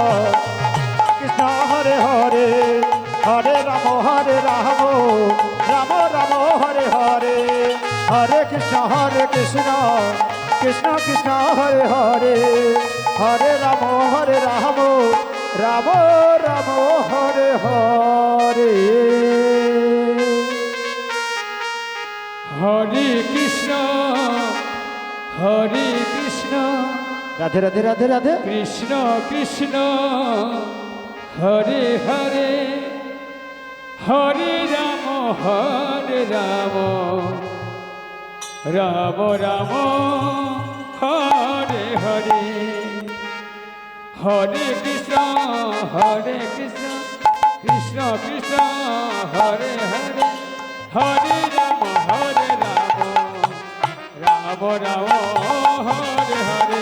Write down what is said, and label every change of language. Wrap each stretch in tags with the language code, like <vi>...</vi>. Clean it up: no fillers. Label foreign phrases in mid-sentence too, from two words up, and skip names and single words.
<sa>হরে হরে হরে রাম রাম রাম হরে হরে হরে কৃষ্ণ কৃষ্ণ কৃষ্ণ হরে হরে হরে রাম রাম রাম হরে হরে হরে কৃষ্ণ রাধে রাধে রাধে রাধে কৃষ্ণ কৃষ্ণ হরে হরে হরে হরে রাম রাম রাম হরে হরে হরে কৃষ্ণ কৃষ্ণ কৃষ্ণ হরে হরে হরে রাম রাম রাম হরে হরে</sa>